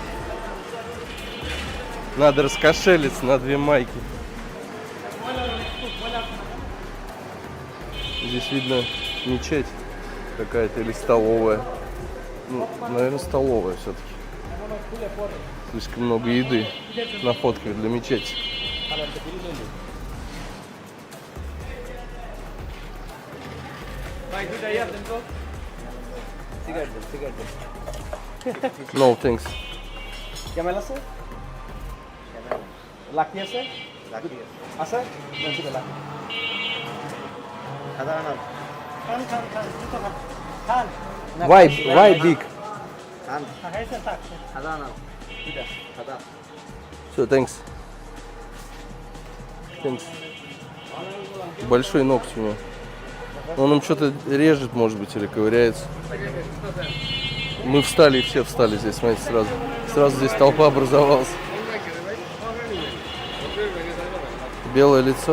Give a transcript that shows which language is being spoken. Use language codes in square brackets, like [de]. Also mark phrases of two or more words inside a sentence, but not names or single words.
[ru] Надо раскошелиться на 2 майки. Здесь видно мечеть какая-то или столовая. Ну, наверное, столовая все-таки. Слишком много еды на фотках для мечети. [en] No, thanks. [bn] Camel আছে? লাকি আছে? লাকি আছে? আছে লাকি। সাধারণ খান [en] Why big? [bn] সাধারণ এটা সাদা [ru] Все, [en] thanks. Thanks. [ru] Большой ноготь у него. Он им что-то режет, может быть, или ковыряется. Мы встали, и все встали здесь, смотрите, сразу. Сразу здесь толпа образовалась. Белое лицо.